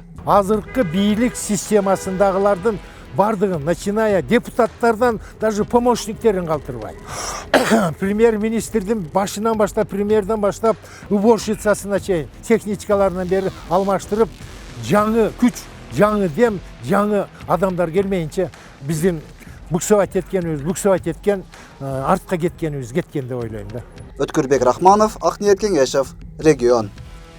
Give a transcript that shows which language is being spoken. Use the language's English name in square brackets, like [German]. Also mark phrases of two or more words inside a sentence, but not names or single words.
[Kyrgyz] Азыркы бийлик системасындагылардын бардыгын, начиная депутаттардан даже помощниктерин калтырбайт. Премьер-министрдин башынан баштап, премьерден баштап, уборщицасына чейин техничкаларынан бери алмаштырып, жаңы күч, жаңы дем, жаңы адамдар келмейинче биздин буксовать еткен, артқа кеткенибиз кеткен деп ойлойм да. Өткүрбек Рахманов, Акниет Кеңешев, Регион.